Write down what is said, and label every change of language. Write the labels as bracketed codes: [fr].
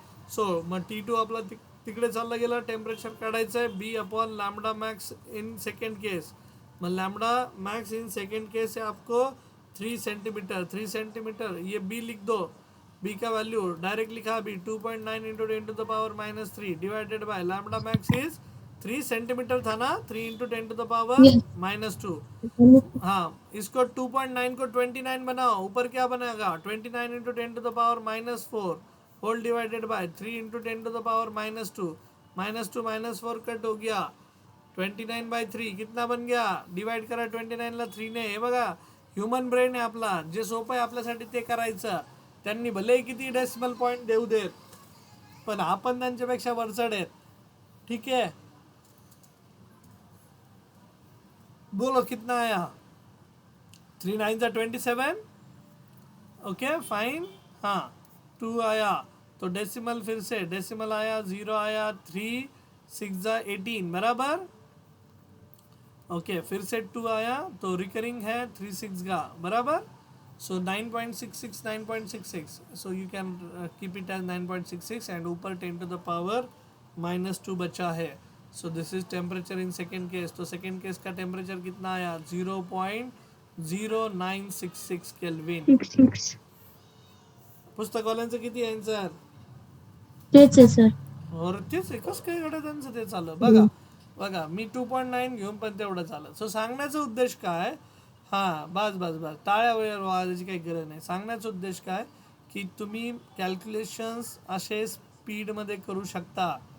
[mr] So मग T2 आपला तिकडे चालला गेला. टेम्परेचर काढायचं आहे B/λ मैक्स इन सेकेंड केस. [hi] Mug lambda max in second case है आपको 3 सेंटीमीटर. 3 सेंटीमीटर ये B लिख दो. B का वैल्यू डायरेक्ट लिखा भी 2.9 × 10 to the power -3 divided by lambda max is 3 centimetre था ना, 3 into 10 to the power [en] Yes. [hi] -2। हाँ, इसको 2.9 को 29 बनाओ, ऊपर क्या बनेगा 29 into 10 to the power -4 whole divided by 3 into 10 to the power -2 -2 -4 cut हो गया 29/3 कितना बन गया, [mr] डिवाइड करा 29 ला 3 ने। हे बघा ह्युमन ब्रेन आहे आपला, जे सोपं आहे आपल्यासाठी ते करायचं। त्यांनी भले किती डेसिमल पॉईंट देऊ देत, पण आपण त्यांच्यापेक्षा वरचढ आहेत, ठीक है। [hi] बोलो कितना आया, 3 9 जा 27, ओके फाइन। हाँ 2 आया, तो डेसिमल फिर से डेसिमल आया, 0 आया, 3 6 जा 18 बराबर, ओके फिर से 2 आया, तो रिकरिंग है 3 6 का बराबर। [en] so 9.66 9.66, so you can keep it as 9.66 and [hi] ऊपर 10 टू द पावर -2 बचा है। [en] So this is temperature in second case. [hi] तो सेकेंड केस का टेम्परेचर कितना आया, 0.0966 केल्विन। 6. [mr] पुस्तकवाल्यांचं किती आहे आन्सर, तेच आहे सर. और तेच आहे, कसं काय घडत त्यांचं ते चाललं बघा। बघा मी 2.9 घेऊन पण तेवढं झालं। सो सांगण्याचा उद्देश काय, हां बस बस बस, टाळ्या वेळेवर वाजायची काही गरज नाही। सांगण्याचा उद्देश काय की तुम्ही कॅल्क्युलेशन्स असे स्पीडमध्ये करू शकता।